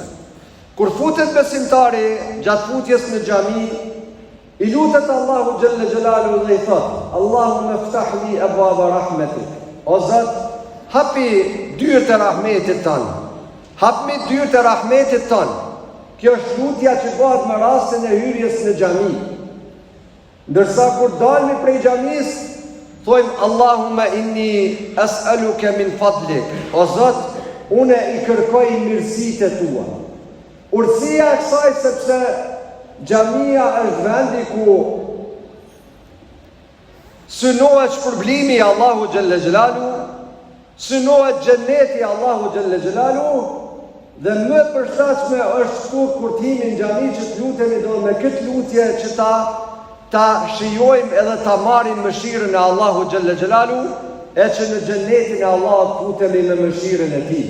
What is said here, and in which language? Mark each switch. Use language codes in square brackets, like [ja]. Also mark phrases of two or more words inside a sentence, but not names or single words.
[sq] Kur futet besimtari gjatë futjes në xhami, i lutet Allahu [ar] جل جلاله [sq] dhe i thotë: [ar] اللهم افتح لي أبواب رحمتك. [sq] O Zot, hapi dyert e rahmetit tonë. Hapmi dyert e rahmetit tonë. Kjo është lutja që bëhet në rastin e hyrjes në xhami. Ndërsa kur dalmi prej xhamis, thojmë [ar] اللهم إني أسألك من فضلك. [sq] O Zot, une i kërkoj mirësitë e tua. Urtësia e kësaj sepse xhamia është vendi ku synohet shpërblimi i Allahu [ar] جل جلاله, [sq] synohet xheneti i Allahu [ar] جل جلاله, [sq] dhe më përshtatshme është këtu kur të himi në xhami që të lutemi do me këtë lutje që ta shijojmë edhe ta marrim mëshirën e Allahu [ar] جل جلاله, [sq] e që në xhenetin e Allahut futemi me mëshirën e tij.